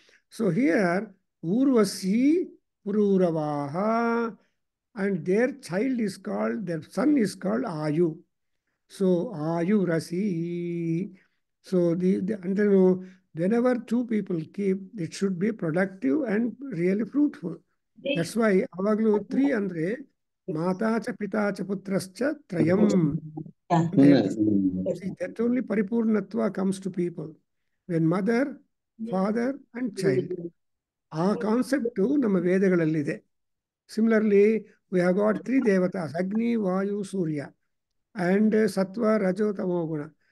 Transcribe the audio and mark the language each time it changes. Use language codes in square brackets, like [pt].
[en] So here, Urvasi Pururavaha, and their son is called Ayu. So Ayu Rasi. So and then whenever two people keep, it should be productive and really fruitful. That's why [kn] ಅವಾಗಲೂ 3 ಅಂದ್ರೆ [sa] ಮಾತಾ ಚ ಪಿತಾ ಚ ಪುತ್ರಶ್ಚ ತ್ರಯಂ [kn] ಅಂತ ಹೇಳ್ತಾರೆ. [en] See, that only paripurnatva comes to people when mother, father and child. [kn] ಆ concept ನಮ್ಮ ವೇದಗಳಲ್ಲಿದೆ. [en] Similarly, we have got 3 devatas, Agni, Vayu, Surya, and Sattva, Rajo, Tamo Guna.